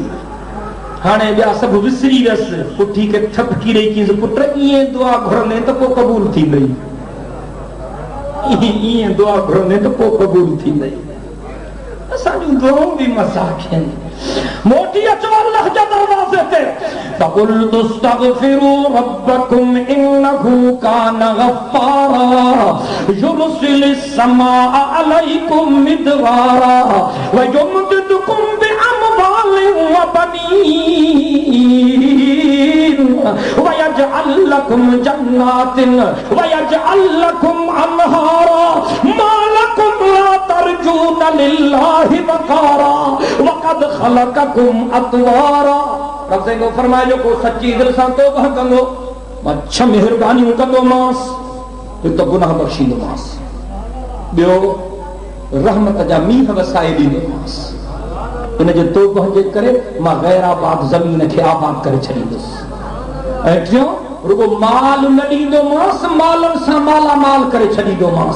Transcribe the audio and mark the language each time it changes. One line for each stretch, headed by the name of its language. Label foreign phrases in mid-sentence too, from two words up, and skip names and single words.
Sindhi: हाणे ॿिया सभु विसरी वियसि। पुठी खे थपकी ॾेई चयसि, पुट ईअं दुआ घुरंदे त पोइ क़बूल थींदई। ईअं दुआ घुरंदे त पोइ क़बूल थींदई। असां जूं दुआऊं बि मज़ाक आहिनि। मोटी अचो अल्लाह जे दरवाज़े ते, त
Arabic: فقلت استغفروا ربكم إنه كان غفارا يرسل السماء عليكم مدرارا و يمددكم بأموال و بنين و يجعل لكم جنات و يجعل لكم أنهارا ما لكم لا ترجون لله وقارا و قد خلقكم أطوارا.
Sindhi: रब से को फरमाए जो को सच्ची दिल सां तौबा कंदो मां छह मेहरबानियूं कंदो मांस तो गुनाह बख़्शींदो मांस। ॿियो रहमत जा मींहं वसाए ॾींदो मांस। इन जे तौबा जे करे मां गैर आबाद ज़मीन खे आबाद करे छॾींदुसि। ऐं टियों रुगो माल न ॾींदो मांस, मालनि सां मालामाल करे छॾींदो मांस।